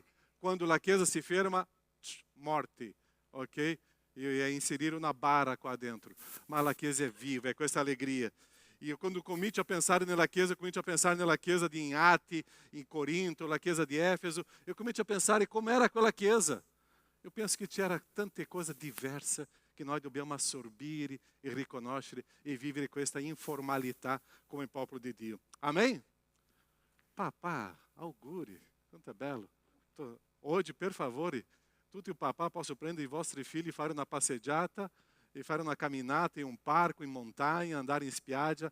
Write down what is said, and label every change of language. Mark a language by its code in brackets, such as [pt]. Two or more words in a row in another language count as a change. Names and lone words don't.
[it] Quando la chiesa si ferma, morte, ok? Io ia inserire una barra qua dentro. Ma la chiesa è viva, è questa allegria. E quando comincio a pensare nella chiesa, comincio a pensare nella chiesa di Ati, in Corinto, la chiesa di Éfeso, eu comincio a pensare come era quella chiesa. [pt] Eu penso que [it] c'era tante cose diverse che noi dobbiamo assorbire e riconoscere e vivere questa informalità come popolo di Dio. Amém? Papà, auguri, quanto è bello. Oggi, per favore, tutti i papà possono prendere i vostri figli e fare una passeggiata, e fare una camminata in un parco, in montagna, andare in spiaggia.